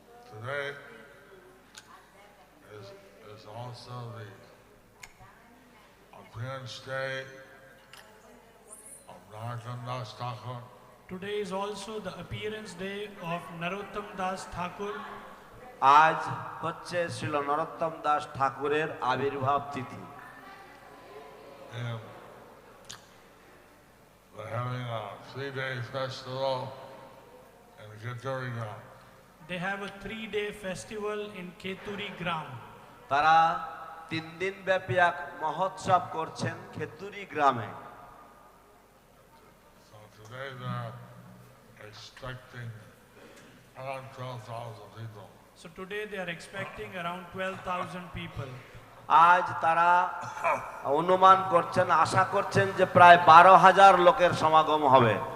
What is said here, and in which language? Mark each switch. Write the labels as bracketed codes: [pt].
[en] Today is also the appearance day of Narottam Das Thakur. Today is also the appearance day of Narottam Das Thakur. [bn] আজ হচ্ছে শ্রীল নরোত্তম দাস ঠাকুরের আবির্ভাব তিথি। [en] And they're having a 3-day festival in Khidyati. They have a 3-day festival in Keturi Gram. [bn] তারা 3 দিন ব্যাপী এক মহোৎসব করছেন খেতুরি গ্রামে। [en] So today they're expecting around 12,000 people. So today they are expecting around 12,000 people. [bn] আজ তারা অনুমান করছেন, আশা করছেন যে প্রায় 12,000 লোকের সমাগম হবে।